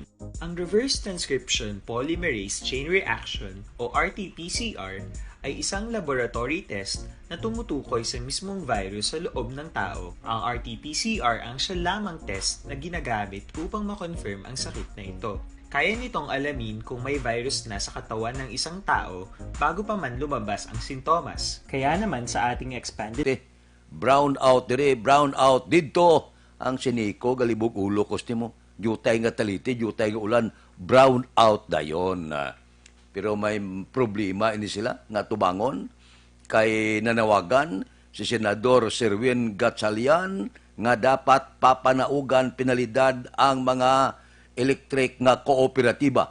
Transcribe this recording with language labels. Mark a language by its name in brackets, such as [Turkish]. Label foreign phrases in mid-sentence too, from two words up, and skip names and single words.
[Filipino] Ang [English] reverse transcription polymerase chain reaction [Filipino] o RT-PCR ay isang [English] laboratory test [Filipino] na tumutukoy sa mismong virus sa loob ng tao. Ang RT-PCR ang siya lamang test na ginagamit upang makonfirm ang sakit na ito. Kaya nitong alamin kung may virus na sa katawan ng isang tao bago pa man lumabas ang sintomas. Kaya naman sa ating expanded [English] Brown out [Hiligaynon] dire, [English] brown out [Hiligaynon] dito. Ang siniko, galibog ulo, kosti mo. Jutay nga taliti, jutay nga ulan, [English] brown out [Hiligaynon] dayon. Pero may problema ini sila, nga tubangon, kay nanawagan si Senador Serwin Gatchalian nga dapat papanaugan penalidad ang mga electric nga kooperatiba.